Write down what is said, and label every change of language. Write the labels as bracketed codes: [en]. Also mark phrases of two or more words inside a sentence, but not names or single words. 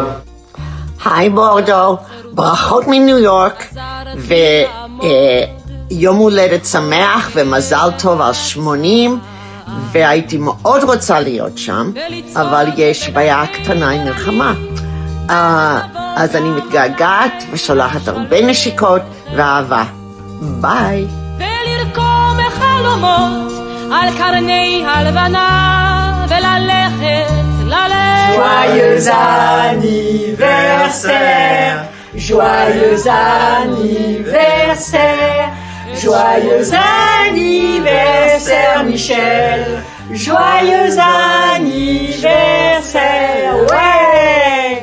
[he] היי מורדו, ברכות מניו יורק, ויום הולדת שמח ומזל טוב על 80, והייתי מאוד רוצה להיות שם, אבל יש בעיה קטנה עם מלחמה. אז אני מתגעגעת ושולחת הרבה נשיקות ואהבה. ביי. ולרקום חלומות על קרני הלבנה וללכת [fr] Joyeux anniversaire, joyeux anniversaire, joyeux anniversaire Michel, joyeux anniversaire, ouais.